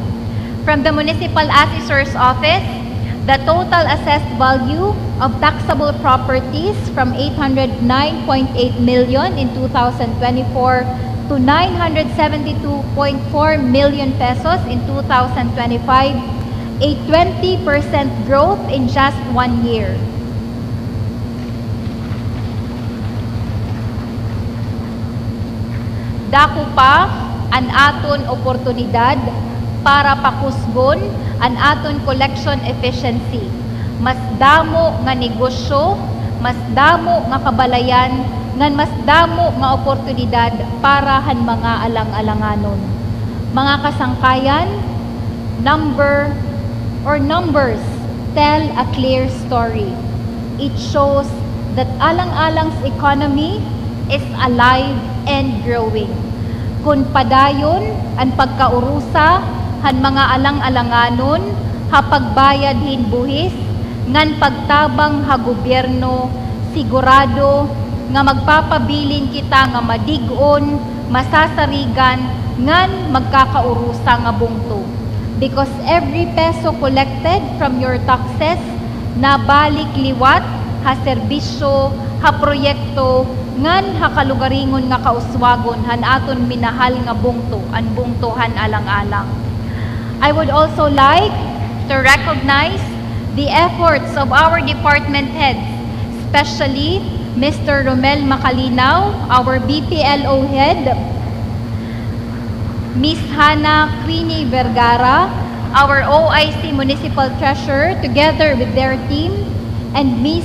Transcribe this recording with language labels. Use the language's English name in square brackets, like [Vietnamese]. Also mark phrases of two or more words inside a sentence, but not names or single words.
[English] From the Municipal Assessor's Office, the total assessed value of taxable properties from 809.8 million in 2024 to 972.4 million pesos in 2025, a 20% growth in just 1 year. [Waray] Dako pa ang aton oportunidad para pakusgon ang aton [English] collection efficiency. [Waray] Mas damo nga negosyo, mas damo nga kabalayan, ngan mas damo nga oportunidad para han mga alang-alanganon. Mga kasangkayan, [English] numbers tell a clear story. It shows that Alang-Alang's economy is alive and growing. [Waray] Kung padayon ang pagkaurusa han mga alang-alanganon, hapagbayad hin buhis, ngan pagtabang ha gobyerno, sigurado nga magpapabilin kita nga madig-on, masasarigan, ngan magkakaurusa nga bungto. [English] Because every peso collected from your taxes, [Waray] nabalik liwat, ha serbisyo, ha proyekto, ngan ha kalugaringon nga kauswagon, han aton minahal nga bungto, an bungtohan alang-alang. [English] I would also like to recognize the efforts of our department heads, especially Mr. Romel Macalinaw, our BPLO head, Ms. Hannah Queenie Vergara, our OIC Municipal Treasurer, together with their team, and Ms.